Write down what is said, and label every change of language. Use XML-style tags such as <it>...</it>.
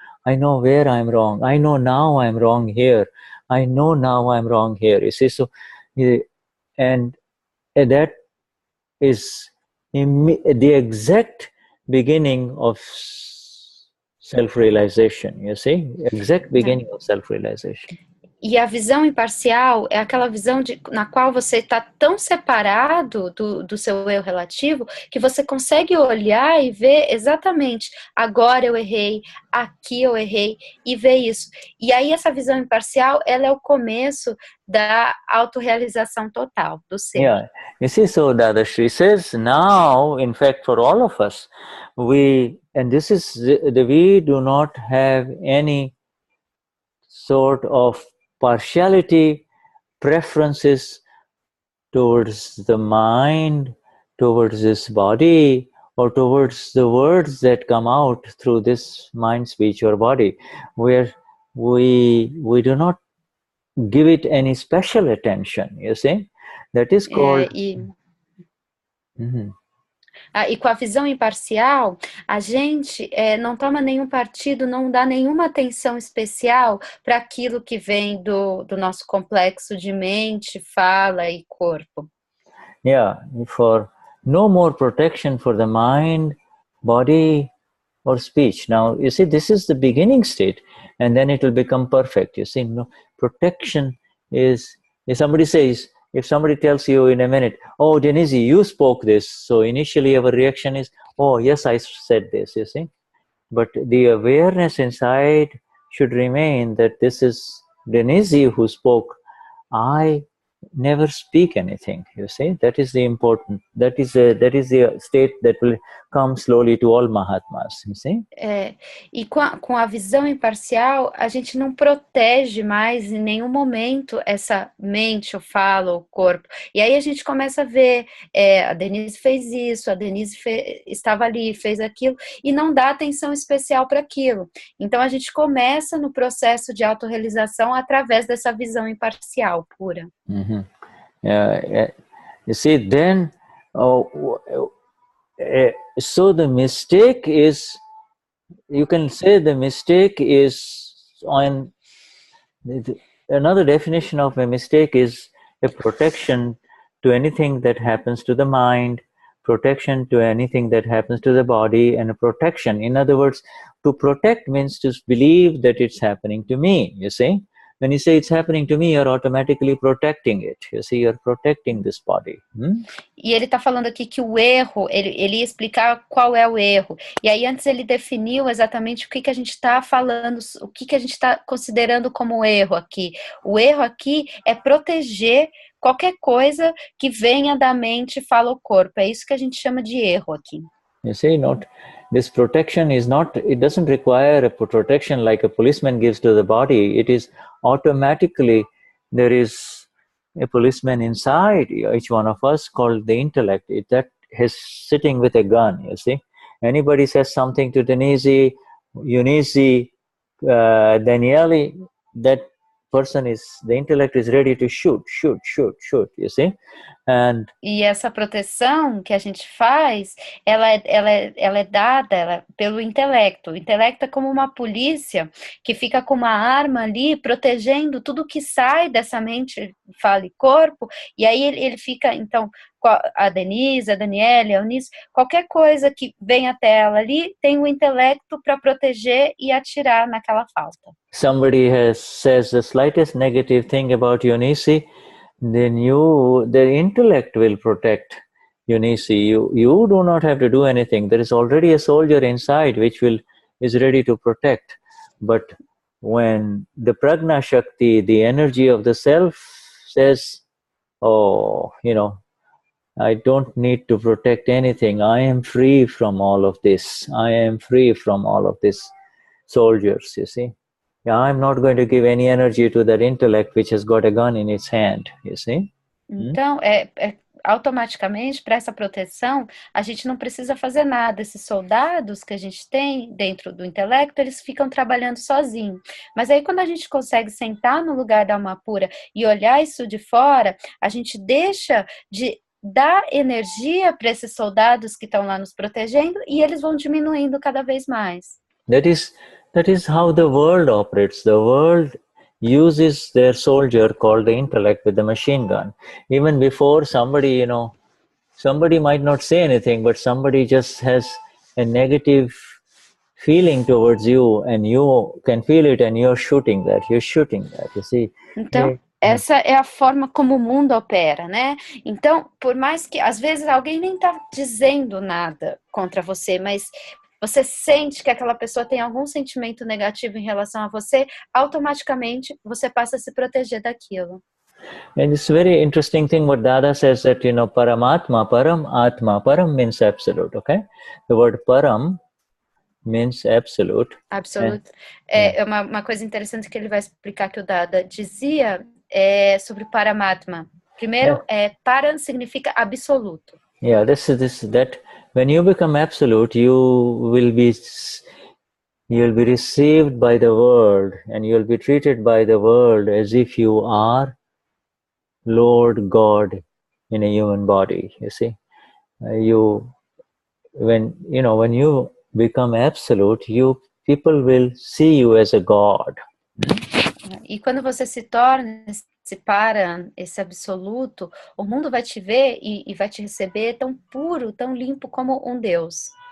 <en>I know where I'm wrong. I know now I'm wrong here. I know now I'm wrong here. You see, so, and that is the exact beginning of self-realization. You see, exact beginning of self-realization.</en> <pt>E a visão imparcial é aquela visão na qual você está tão separado do seu eu relativo que você consegue olhar e ver exatamente, agora eu errei, aqui eu errei, e ver isso. E aí essa visão imparcial, ela é o começo da autorrealização total do ser.</pt> <en>Yeah, you see, so Dadashri says now, in fact, for all of us, we do not have any sort of partiality, preferences towards the mind, towards this body, or towards the words that come out through this mind, speech, or body, where we do not give it any special attention, you see? That is called...</en> <pt>E com a visão imparcial, a gente não toma nenhum partido, não dá nenhuma atenção especial para aquilo que vem do nosso complexo de mente, fala e corpo.</pt> <en>Yeah, for no more protection for the mind, body, or speech. Now, you see, this is the beginning state, and then it will become perfect. You see, no protection is, if somebody says, if somebody tells you in a minute, oh, Denize, you spoke this. So initially our reaction is, oh, yes, I said this, you see. But the awareness inside should remain that this is Denize who spoke. I never speak anything, you see. That is the important, that is the state that will come slowly to all Mahatmas, you see.</en> <pt>E com a visão imparcial, a gente não protege mais em nenhum momento essa mente, o fala, o corpo. E aí a gente começa a ver, a Denize fez isso, a Denize estava ali, fez aquilo, e não dá atenção especial para aquilo. Então a gente começa no processo de autorrealização através dessa visão imparcial, pura. Mm-hmm.</pt> <en>You see, then, so the mistake is, you can say the mistake is on, another definition of a mistake is a protection to anything that happens to the mind, protection to anything that happens to the body, and a protection. In other words, to protect means to believe that it's happening to me, you see. When you say it's happening to me, you're automatically protecting it. You see, you're protecting this body.</en> <pt>E ele está falando aqui que o erro, ele ia explicar qual é o erro. E aí antes ele definiu exatamente o que a gente está falando, o que a gente está considerando como erro aqui. O erro aqui é proteger qualquer coisa que venha da mente, fala o corpo. É isso que a gente chama de erro aqui.</pt> <en>You see, this protection is not, it doesn't require a protection like a policeman gives to the body. It is automatically, there is a policeman inside each one of us called the intellect. That is sitting with a gun, you see. Anybody says something to Denize, Eunice, Danielle, that person is, the intellect is ready to shoot, you see.</en> <pt>E essa proteção que a gente faz, ela é dada pelo intelecto. O intelecto é como uma polícia que fica com uma arma ali, protegendo tudo que sai dessa mente, fala e corpo, e aí ele fica, então, a Denize, a Danielle, a Eunice, qualquer coisa que vem até ela ali, tem o intelecto para proteger e atirar naquela falta.</pt> <en>Somebody says the slightest negative thing about Eunice, then the intellect will protect Eunice. You do not have to do anything. There is already a soldier inside which is ready to protect. But when the Prajna Shakti, the energy of the self, says, oh, I don't need to protect anything. I am free from all of this. I am free from all of these soldiers, you see. I'm not going to give any energy to that intellect which has got a gun in its hand, you see.</en> <pt>Então, automaticamente, para essa proteção, a gente não precisa fazer nada. Esses soldados que a gente tem dentro do intelecto, eles ficam trabalhando sozinhos. Mas aí, quando a gente consegue sentar no lugar da alma pura e olhar isso de fora, a gente deixa de dar energia para esses soldados que estão lá nos protegendo e eles vão diminuindo cada vez mais.</pt> <en>That is how the world operates. The world uses their soldier called the intellect with the machine gun. Even before somebody might not say anything, but somebody just has a negative feeling towards you and you can feel it and you're shooting that, you see.</en> <pt>Então, essa é a forma como o mundo opera, né? Então, por mais que às vezes alguém nem tá dizendo nada contra você, mas você sente que aquela pessoa tem algum sentimento negativo em relação a você, automaticamente você passa a se proteger daquilo.</pt> <en>And it's very interesting thing what Dada says that, Paramatma, Param means absolute, okay? The word Param means absolute. Absolute.</en> <pt>É uma coisa interessante que ele vai explicar que o Dada dizia sobre Paramatma. Primeiro, Param significa absoluto.</pt> <en>Yeah, that when you become absolute, you will be received by the world and you will be treated by the world as if you are Lord God in a human body, you see. when you become absolute, people will see you as a God.</en> <pt>E quando você se torna, se para esse absoluto, o mundo vai te ver e vai te receber tão puro, tão limpo como um Deus.</pt>